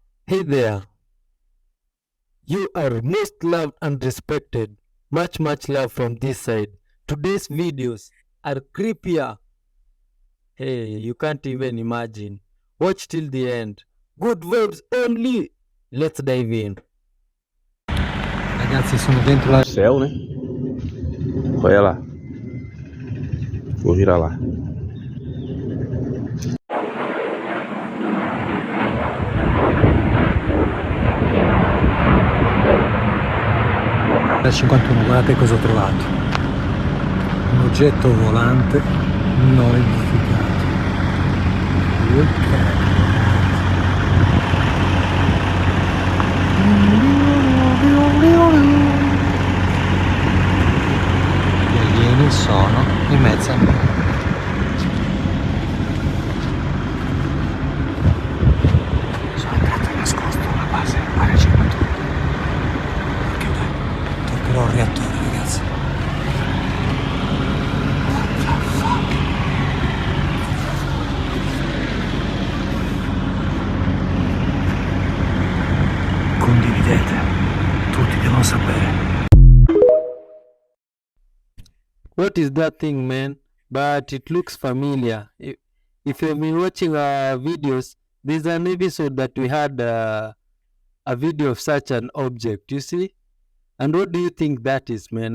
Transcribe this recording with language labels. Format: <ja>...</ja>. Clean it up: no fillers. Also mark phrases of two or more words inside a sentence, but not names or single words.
<en>Hey there, you are most loved and respected. Much love from this side. Today's videos are creepier. Hey, you can't even imagine. Watch till the end. Good vibes only. Let's dive in.</en> <it>Ragazzi, sono dentro la...</it> <pt>Céu, né? Olha lá. Vou virar lá.</pt> <it>Da 51, guardate cosa ho trovato. Un oggetto volante non identificato. Ok. Gli alieni sono in mezzo a me. Sono entrato nascosto alla base, a ricevitore. Che bello. Toccherò il reattore, ragazzi.</it> <en>What the fuck?</en> <it>Condividete. Tutti devono sapere.</it> <en>What is that thing, man? But it looks familiar. If you've been watching our videos, there's an episode that we had a video of such an object, you see? And what do you think that is, man?</en>